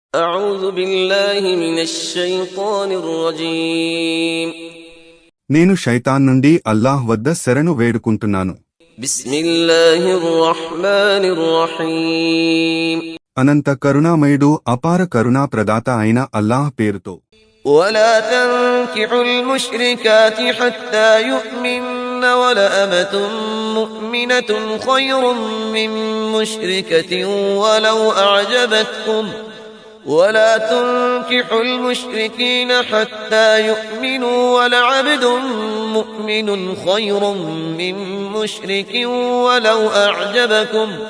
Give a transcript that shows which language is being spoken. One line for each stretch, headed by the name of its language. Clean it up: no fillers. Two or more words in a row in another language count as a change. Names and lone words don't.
Arabic: أعوذ بالله من الشيطان الرجيم
Telugu: నేను శైతాన్ నుండి అల్లాహ్ వద్ద శరణు వేడుకుంటున్నాను.
Arabic: بسم الله الرحمن الرحيم
Telugu: అనంత కరుణామయుడు అపార కరుణా ప్రదాత అయిన అల్లాహ్ పేరుతో.
Arabic: ولا تنكحوا المشركات حتى يؤمن ولأمة مؤمنة خير من مشركة ولو أعجبتكم ولا تنكحوا المشركين حتى يؤمنوا ولعبد مؤمن خير من مشرك ولو أعجبكم